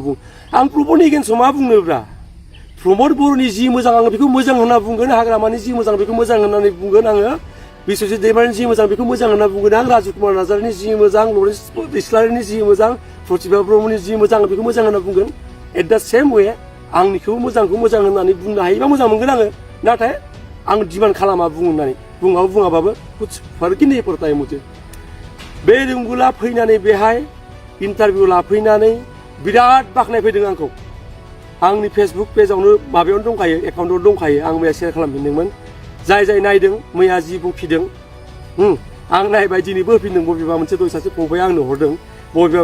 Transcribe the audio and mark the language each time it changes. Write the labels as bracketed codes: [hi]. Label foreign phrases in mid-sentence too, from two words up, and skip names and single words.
[brx] बुं आं प्रमदनि एगेन्स्टआव मा बुंनोब्रा प्रमद बर'नि जि मोजां आङो बेखौ मोजां होनना बुंगोन हाग्रामानि जि मोजां बेखौ मोजां होननानै बुंगोन आङो बिश्वजित दैमारिनि जि मोजां बेखौ मोजां होनना बुंगोन आं राजु कुमार नार्जारिनि जि मोजां लरेन्स इस्लारिनि जि मोजां प्रतिभा ब्रह्मनि जि मोजां बेखौ मोजां होनना बुंगोन [en] at the same way [brx] आंनिखौ मोजांखौ मोजां होननानै बुंनो हायोबा मोजां मोनगोन आङो नाथाय आं डिमान्ड खालामा बुंनानै बुङाबाबो [hi] कुछ फर्क नहीं पड़ता है मुझे [brx] बे रुंगुला फैनानै बेहाय इन्टारभिउ लाफैनानै बिराद बाख्नायफैदों आंखौ आंनि फेसबुक पेजावनो माबायावनो दंखायो एकाउन्टआव दंखायो आं मैया शेयार खालामफिनदोंमोन जाय नायदों मैया जि बुंफिदों आं नायबाय दिनैबो होफिनदों बबेबा मोनसे दय सासे फंबाया आंनो हरदों बबेबा